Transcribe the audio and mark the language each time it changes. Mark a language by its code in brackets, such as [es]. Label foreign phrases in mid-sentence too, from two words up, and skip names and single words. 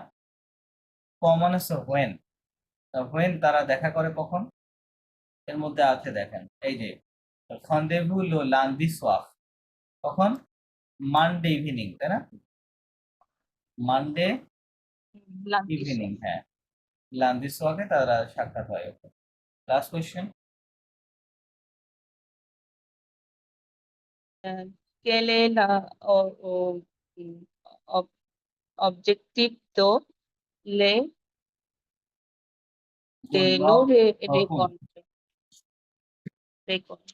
[bn] ক মানে [en] so when, when [bn] তারা দেখা করে কখন, এর মধ্যে আছে দেখেন এই যে [fr] rendez-vous le lundi soir, [bn] কখন? [en] Monday evening, [bn] তাই না? [en] মানডে [fr] লান্তিসো। [bn] ইভিনিং, হ্যাঁ, [fr] lundi soir [bn] তারা সাক্ষাৎ হয়। [en] last question. [fr] Quel est mm, ob- objectif de nos récoltes?